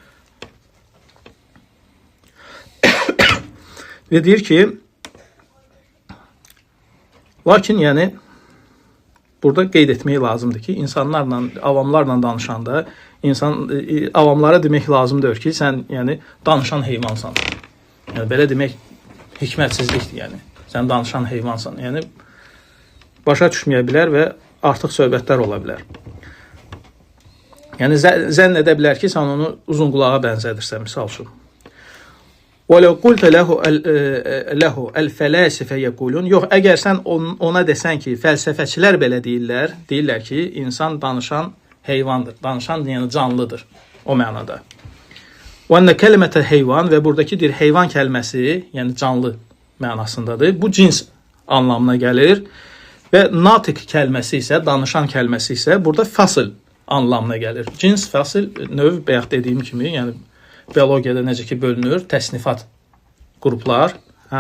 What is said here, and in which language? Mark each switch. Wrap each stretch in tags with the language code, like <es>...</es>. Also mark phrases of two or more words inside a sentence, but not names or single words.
<az>Və deyir ki, lakin yəni burada qeyd etmək lazımdır ki, insanlarla, avamlarla danışanda avamlara demək lazımdır ki, sən yəni danışan heyvansan. Yəni belə demək hikmətsizlikdir, yəni. Sən danışan heyvansan. Yəni başa düşməyə bilər və artıq söhbətlər ola bilər. Yəni zənn edə bilər ki, sən onu uzun qulağa bənzədirsən, misal üçün.</az> <ar>وَلَوْ قُلْتَ لَهُ الْفَلَاسِفَ يَقُولُونَ</ar> <az>Yox, əgər sən ona desən ki, fəlsəfəçilər belə deyirlər ki, insan danışan heyvandır, danışan yəni canlıdır o mənada.</az> <ar>وَأَنَّ كَلِمَةَ</ar> <az>heyvan və buradakı bir heyvan kəlməsi, yəni canlı mənasındadır. Bu cins anlamına gəlir və natiq kəlməsi isə, danışan kəlməsi isə burada fasıl anlamına gəlir. Cins, fasıl, növ bayaq dediyim kimi, yəni biologiyada necə ki bölünür, təsnifat qruplar, hə?</az>